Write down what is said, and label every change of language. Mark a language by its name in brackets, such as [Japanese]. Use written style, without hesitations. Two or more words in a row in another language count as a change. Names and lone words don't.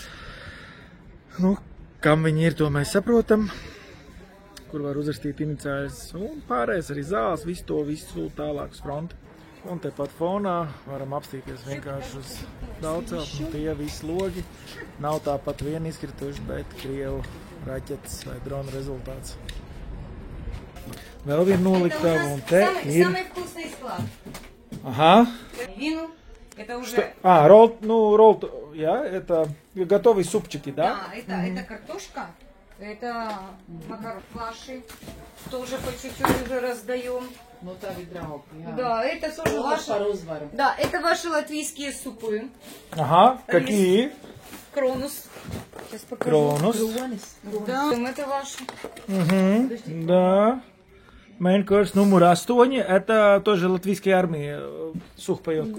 [Latvian] kam viņi ir, to mēs saprotam, kur var uzrakstīt iniciāļus, un pārējais arī zāles, visu tālāk uz fronti. Un tepat fonā varam apstīties vienkārši uz daudzcelt, un tie visi logi nav tāpat vien izkrituši, bet Krievu raķetes vai drona rezultāts. Vēl viena noliktava, un te ir... [Russian] Самый вкусный склад. Ага. Вину. Это уже... это готовые супчики, да? Да, это картошка, это макароны, тоже по чуть-чуть уже раздаем. Ну, [Latvian] tā ir draugi, [Russian] Да, это тоже ваши... Да, это ваши латвийские супы. Ага, какие? Кронус. Сейчас покажу. Кронус. Да, это ваши. Угу, да. Мейн-курс номер 8, это тоже латвийская армия, сухпайок.